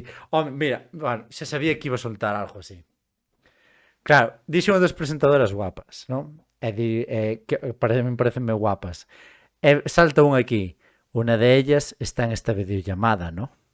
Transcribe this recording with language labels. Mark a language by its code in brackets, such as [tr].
[gl] Home, mira, bueno, xa sabía que iba a soltar algo así. Claro, dixo unha das presentadoras guapas, non? Que parecenme guapas. Salta unha aquí. [es] Una de ellas está en esta videollamada, ¿no?